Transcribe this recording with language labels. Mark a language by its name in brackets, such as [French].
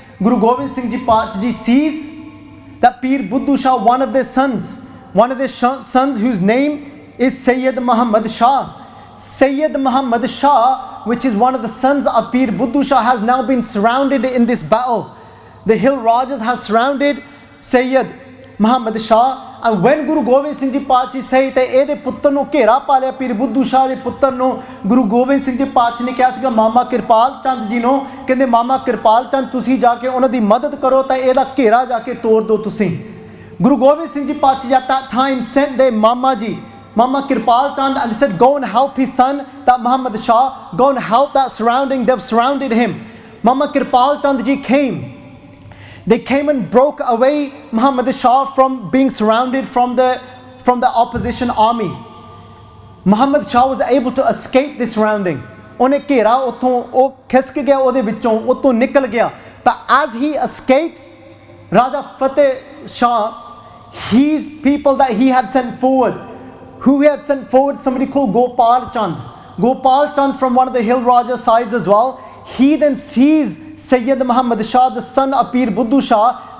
[English] Guru Gobind Singh Ji Padshah Ji sees that Peer Budhu Shah, one of their sons whose name is Sayyid Muhammad Shah. Sayyid Muhammad Shah, which is one of the sons of Peer Budhu Shah, has now been surrounded in this battle. The hill Rajas has surrounded Sayyid Muhammad Shah. And when Guru Gobind Singh Ji Padshah say that [Punjabi] ਇਹਦੇ ਪੁੱਤਰ ਨੂੰ ਘੇਰਾ ਪਾ ਲਿਆ, Peer Budhu Shah ਦੇ ਪੁੱਤਰ ਨੂੰ Guru Gobind Singh Ji Padshah ਨੇ ਕਿਹਾ ਸੀਗਾ ਮਾਮਾ ਕਿਰਪਾਲ ਚੰਦ ਜੀ ਨੂੰ, ਕਹਿੰਦੇ ਮਾਮਾ ਕਿਰਪਾਲ ਚੰਦ ਤੁਸੀਂ ਜਾ ਕੇ ਉਹਨਾਂ ਦੀ ਮਦਦ ਕਰੋ ਤਾਂ ਇਹਦਾ ਘੇਰਾ ਜਾ ਕੇ ਤੋੜ ਦਿਓ ਤੁਸੀਂ. [English] Guru Gobind Singh Ji Pachi at that time sent their Mama Ji, Mama Kirpal Chand, and they said, go and help his son, that Muhammad Shah, go and help that surrounding. They've surrounded him. Mama Kirpal Chand Ji came. They came and broke away Muhammad Shah from being surrounded from the opposition army. Muhammad Shah was able to escape this surrounding. [Punjabi] ਉਹਨੇ ਘੇਰਾ ਉੱਥੋਂ ਉਹ ਖਿਸਕ ਗਿਆ ਉਹਦੇ ਵਿੱਚੋਂ ਉੱਥੋਂ ਨਿਕਲ ਗਿਆ. [English] But as he escapes, Raja Fateh Shah, his people that he had sent forward, who he had sent forward, somebody called Gopal Chand. Gopal Chand from one of the Hill Raja sides as well. He then sees Sayyid Muhammad Shah, the son of Peer Budhu Shah.